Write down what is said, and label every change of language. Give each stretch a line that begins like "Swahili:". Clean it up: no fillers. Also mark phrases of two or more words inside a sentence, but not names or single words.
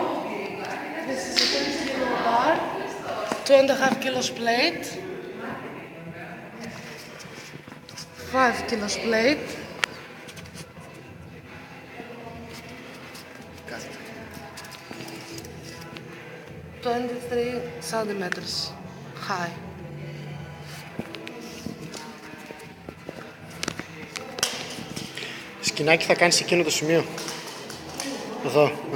English: This is a 20 kilo bar, 2.5 kilos plate, 5 kilos plate. 23 centimeters high.
Greek: Σκηνάκι θα κάνεις εκείνο το σημείο. Εδώ, οκ.